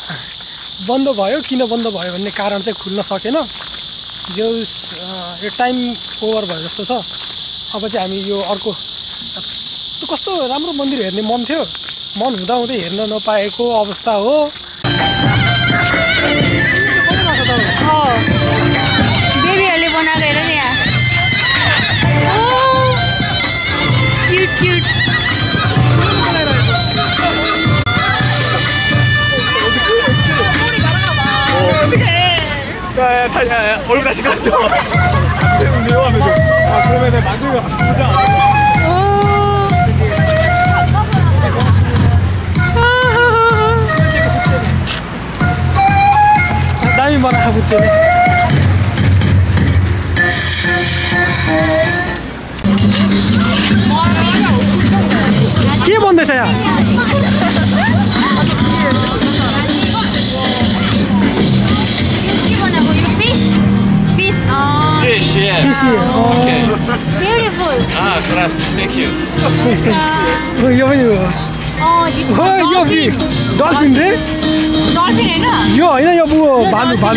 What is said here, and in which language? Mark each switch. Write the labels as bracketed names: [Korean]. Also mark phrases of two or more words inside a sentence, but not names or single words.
[Nepali] बन्द भयो किन बन्द भयो भन्ने कारण चाहिँ खुल्न सकेन यो [English] time over [Nepali] भयो जस्तो छ अब चाहिँ हामी यो अर्को कस्तो राम्रो मन्दिर हेर्ने मन थियो मन हुँदाहुँदै हेर्न नपाएको अवस्था हो बेबीहरूले बनाएको हेर नि यहाँ [English] cute cute [Korean] 얼굴까지 갔어. 위험하면 그러면 나중에 같이 보자. 남이 뭐라 하고 있지? [Bangla] কি বন্ধ আছে [English] Fish, yeah. Fish, yeah. Okay. Beautiful. Class. Thank you. [Nepali] यो पनि हो यो बी डल्फिन रे डल्फिन हैन यो हैन यो बुवा भालु भालु